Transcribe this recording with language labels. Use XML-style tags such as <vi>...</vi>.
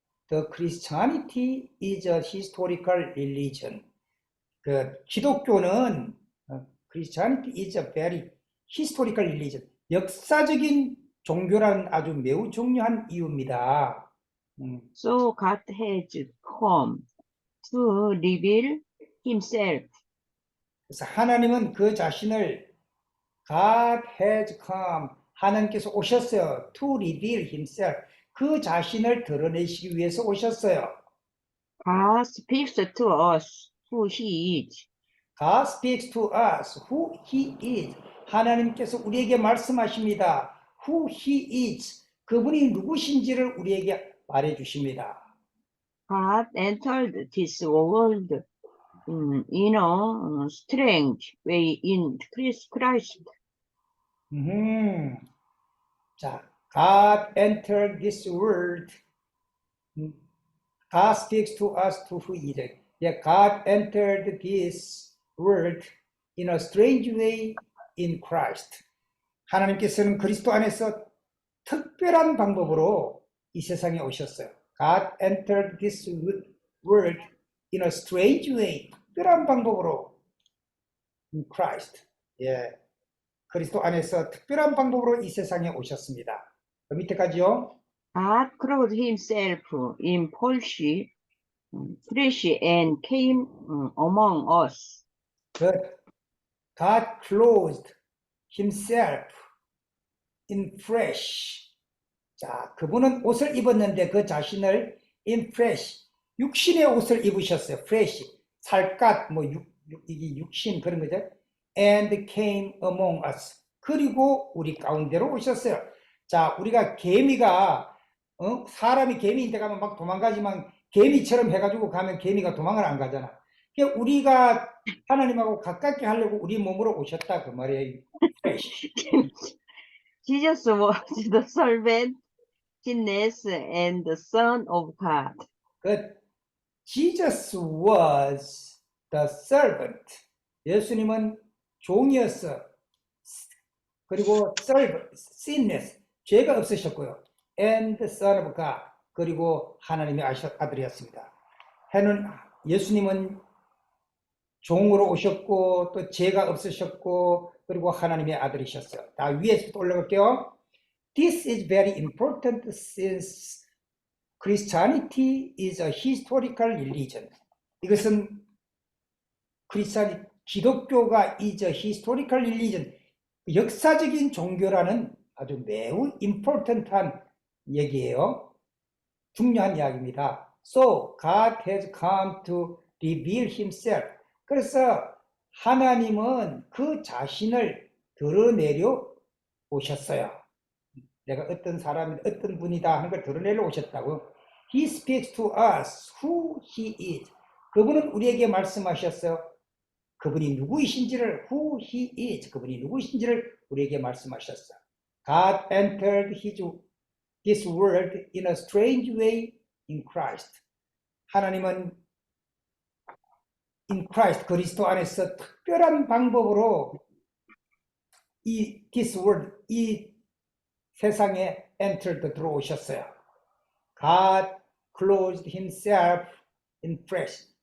<en>The Christianity is a historical religion.</en> <ko>그 기독교는</ko> <en>Christianity is a very historical religion.</en> <ko>역사적인 종교라는 아주 매우 중요한 이유입니다.</ko> <en>So God has come to reveal himself.</en> <ko>그래서 하나님은 그 자신을</ko> <en>God has come.</en> <ko>하나님께서 오셨어요.</ko> <en>To reveal himself.</en> <ko>그 자신을 드러내시기 위해서 오셨어요.</ko> <en>God speaks to us who he is. God speaks to us who he is.</en> <ko>하나님께서 우리에게 말씀하십니다.</ko> <en>Who he is.</en> <ko>그분이 누구신지를 우리에게 말해 주십니다.</ko> <en>God entered this world in a strange way in Christ. 자, God entered this world. God speaks to us to who he is. Yeah, God entered this world in a strange way in Christ.</en> <ko>하나님께서는 그리스도 안에서 특별한 방법으로 이 세상에 오셨어요.</ko> <en>God entered this world in a strange way.</en> <ko>특별한 방법으로</ko> <en>in Christ.</en> <ko>예, 그리스도 안에서 특별한 방법으로 이 세상에 오셨습니다. 그 밑에까지요.</ko> <en>God clothed himself in flesh and came among us. God clothed himself in flesh.</en> <ko>자, 그분은 옷을 입었는데 그 자신을</ko> <en>in flesh,</en> <ko>육신의 옷을 입으셨어요. flesh, 살갗, 이게 육신 그런 거죠.</ko> <en>And came among us.</en> <ko>그리고 우리 가운데로 오셨어요. 자, 우리가 개미가 사람이 개미인데 가면 막 도망가지만 개미처럼 해가지고 가면 개미가 도망을 안 가잖아. 그러니까 우리가 하나님하고 가깝게 하려고 우리 몸으로 오셨다 그 말이에요.</ko> <en>Jesus was the servant, Jesus and the Son of God. Jesus was the servant.</en> <ko>예수님은 종이었어. 그리고 sinless, 죄가 없으셨고요.</ko> <en>And the Son of God.</en> <ko>그리고 하나님의 아들이었습니다. 예수님은 종으로 오셨고 또 죄가 없으셨고 그리고 하나님의 아들이셨어요. 다 위에서 올라갈게요.</ko> <en>This is very important since Christianity is a historical religion.</en> <ko>이것은 기독교가</ko> <en>is a historical religion.</en> <ko>역사적인 종교라는 아주 매우 important한 얘기예요. 중요한 이야기입니다.</ko> <en>So God has come to reveal himself.</en> <ko>그래서 하나님은 그 자신을 드러내려 오셨어요. 내가 어떤 사람이 어떤 분이다 하는 걸 드러내려 오셨다고.</ko> <en>He speaks to us who he is.</en> <ko>그분은 우리에게 말씀하셨어요. 그분이 누구이신지를</ko> <en>who he is.</en> <ko>그분이 누구이신지를 우리에게 말씀하셨어요.</ko> <en>God entered this world in a strange way in Christ.</en> <ko>하나님은</ko> <en>in Christ,</en> <ko>그리스도 안에서 특별한 방법으로</ko> <en>this world,</en> <ko>이 세상에 entered 들어오셨어요.</ko> <en>God clothed himself in flesh.</en>